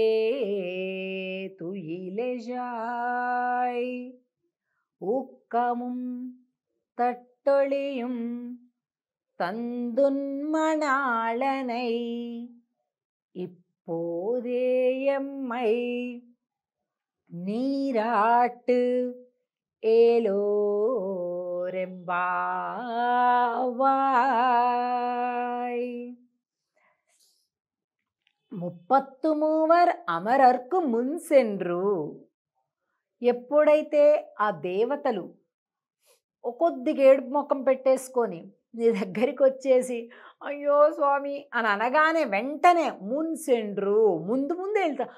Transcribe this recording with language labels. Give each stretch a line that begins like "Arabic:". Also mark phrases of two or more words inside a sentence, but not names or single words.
Tamil: துயிலெழாய் ஊக்கமும் தட்டொளியும் தந்துன்மணாளனை இப்போதே எம்மை நீராட்டு ఏలోరెంబావాయ్. 33 அமரர்க்கு முன்சென்று.
Telugu: ఎప్పుడైతే ఆ దేవతలు కొద్దిగా ఏడుపు ముఖం పెట్టేసుకొని నీ దగ్గరికి వచ్చేసి అయ్యో స్వామి అని అనగానే వెంటనే మున్సెండ్రు, ముందు ముందే వెళ్తావు.